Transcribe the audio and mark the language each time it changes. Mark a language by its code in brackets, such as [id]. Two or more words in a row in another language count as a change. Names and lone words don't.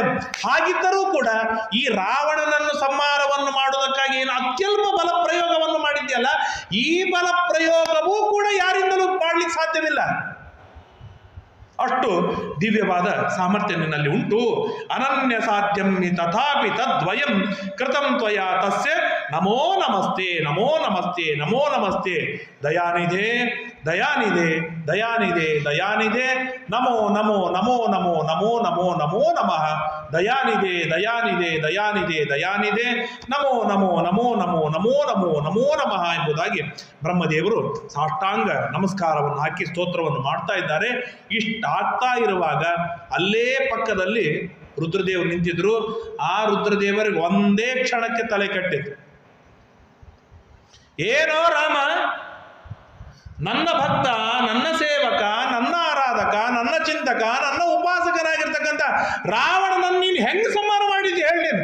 [kn] ಹಾಗಿದ್ದರೂ ಕೂಡ ಈ ರಾವಣನನ್ನು ಸಂಹಾರವನ್ನು ಮಾಡುವುದಕ್ಕಾಗಿ ಏನು ಅತ್ಯಲ್ಪ ಬಲ ಪ್ರಯೋಗವನ್ನು ಮಾಡಿದ್ಯಲ್ಲ, ಈ ಬಲ ಪ್ರಯೋಗವೂ ಕೂಡ ಯಾರಿಂದಲೂ ಮಾಡಲಿಕ್ಕೆ ಸಾಧ್ಯವಿಲ್ಲ. ಅಷ್ಟು ದಿವ್ಯವಾದ ಸಾಮರ್ಥ್ಯ ನಿನ್ನಲ್ಲಿ ಉಂಟು. [sa] ಅನನ್ಯ ಸಾಧ್ಯಂ ತಥಾಪಿ ತದ್ವಯಂ ಕೃತಂ ತ್ವಯಾ ತಸ್ಯ ನಮೋ ನಮಸ್ತೆ, ನಮೋ ನಮಸ್ತೆ, ನಮೋ ನಮಸ್ತೆ. ದಯಾನಿಧೆ, ದಯಾನಿಧೆ, ದಯಾನಿಧೆ, ದಯಾನಿಧೆ. ನಮೋ ನಮೋ ನಮೋ ನಮೋ ನಮೋ ನಮೋ ನಮೋ ನಮಃ. ದಯಾನಿಧೆ, ದಯಾನಿಧೆ, ದಯಾನಿಧೆ, ದಯಾನಿಧೆ. ನಮೋ ನಮೋ ನಮೋ ನಮೋ ನಮೋ ನಮೋ ನಮೋ ನಮಃ [kn] ಎಂಬುದಾಗಿ ಬ್ರಹ್ಮದೇವರು ಸಾಷ್ಟಾಂಗ ನಮಸ್ಕಾರವನ್ನು ಹಾಕಿ ಸ್ತೋತ್ರವನ್ನು ಮಾಡ್ತಾ ಇದ್ದಾರೆ. ಇಷ್ಟಾಗ್ತಾ ಇರುವಾಗ ಅಲ್ಲೇ ಪಕ್ಕದಲ್ಲಿ ರುದ್ರದೇವರು ನಿಂತಿದ್ರು. ಆ ರುದ್ರದೇವರಿಗೆ ಒಂದೇ ಕ್ಷಣಕ್ಕೆ ತಲೆ ಕಟ್ಟಿದ್ರು. ಏನೋ ರಾಮ, ನನ್ನ ಭಕ್ತ, ನನ್ನ ಸೇವಕ, ನನ್ನ ಆರಾಧಕ, ನನ್ನ ಚಿಂತಕ, ನನ್ನ ಉಪಾಸಕನಾಗಿರ್ತಕ್ಕಂಥ ರಾವಣನನ್ನು ನೀನು ಹೆಂಗೆ ಸಂಹಾರ ಮಾಡಿದ್ದೆ ಹೇಳಿ ನೀನು?